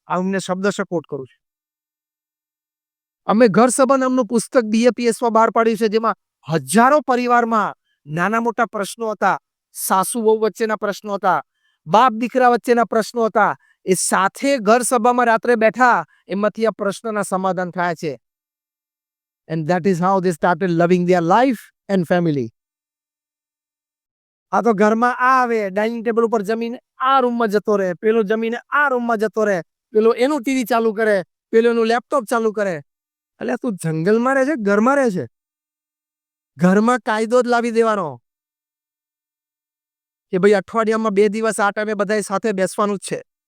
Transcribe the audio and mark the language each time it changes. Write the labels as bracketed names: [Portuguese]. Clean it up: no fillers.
[Gujarati] આ અમને શબ્દશઃ કોટ કરું છું. અમે ઘર સભા નામનું પુસ્તક BAPSમાં બહાર પાડ્યું છે, જેમાં હજારો પરિવારમાં નાના મોટા પ્રશ્નો હતા, સાસુ વહુ વચ્ચેના પ્રશ્નો હતા, બાપ દીકરા વચ્ચેના પ્રશ્નો હતા. એ સાથે ઘર સભામાં રાત્રે બેઠા, એમાંથી આ પ્રશ્નના સમાધાન થાય છે. [English] And that is how they started loving their life and family. [Gujarati] આ તો ઘરમાં આ આવે, ડાઇનિંગ ટેબલ ઉપર જમીને આ રૂમમાં જતો રહે, પેલો જમીને આ રૂમમાં જતો રહે, પેલો એનું ટીવી ચાલુ કરે, પેલો એનું લેપટોપ ચાલુ કરે. એટલે તું જંગલમાં રહે છે, ઘરમાં રહે છે? ઘરમાં કાયદો જ લાવી દેવાનો કે ભાઈ અઠવાડિયામાં 2 દિવસ આ ટાઈમે બધાય સાથે બેસવાનું જ છે.